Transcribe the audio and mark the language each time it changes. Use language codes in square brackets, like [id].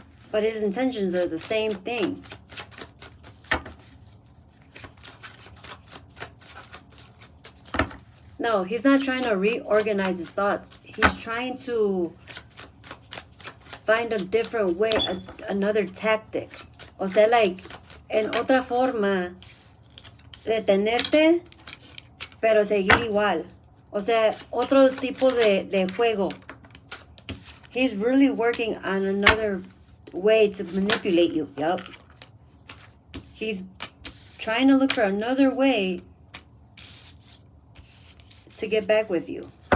[en] But his intentions are the same thing. No, he's not trying to reorganize his thoughts. He's trying to find a different way, another tactic. [es] O sea, like, en otra forma de tenerte, pero seguir igual. O sea, otro tipo de juego. [en] He's really working on another way to manipulate you. Yup. He's trying to look for another way to get back with you.